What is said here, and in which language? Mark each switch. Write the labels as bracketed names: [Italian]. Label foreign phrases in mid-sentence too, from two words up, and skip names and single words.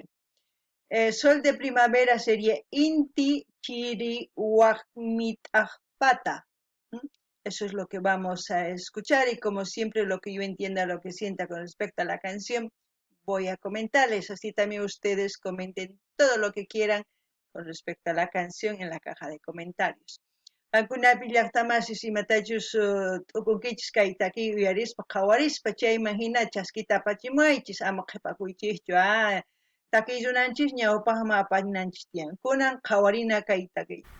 [Spanish] Sol de Primavera sería Inti Chiri Huacmitajpata. Eso es lo que vamos a escuchar y como siempre lo que yo entienda, lo que sienta con respecto a la canción, voy a comentarles. Así también ustedes comenten todo lo que quieran con respecto a la canción en la caja de comentarios. [Quechua] Ankunapi llaqtamasis imatachus t'ukunkichis kaytaki uyarispa qhawarispa chayman hina chaskita apachimaychis ama qhipakuychischu takiy runanchis ñawpaqman apañinanchis tiyan kunan qhawarina kaytaki.